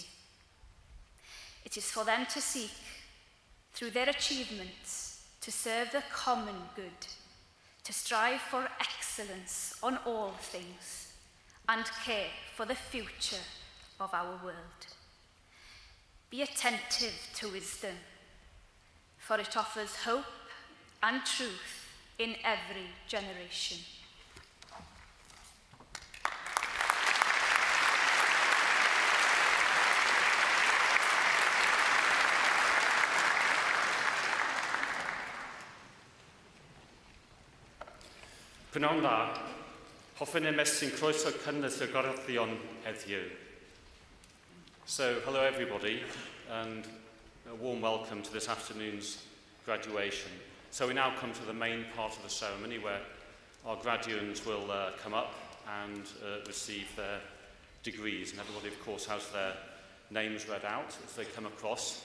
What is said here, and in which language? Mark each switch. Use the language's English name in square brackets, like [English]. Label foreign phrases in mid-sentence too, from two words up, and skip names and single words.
[English] It is for them to seek, through their achievements, to serve the common good, to strive for excellence on all things, and care for the future of our world. Be attentive to wisdom, for it offers hope and truth in every generation. [Welsh] Prynawn dda, hoffwn ymestyn croeso cynnes y goroddion heddiw. [English] So, hello everybody, and a warm welcome to this afternoon's graduation. So we now come to the main part of the ceremony where our graduates will come up and receive their degrees, and everybody of course has their names read out as they come across.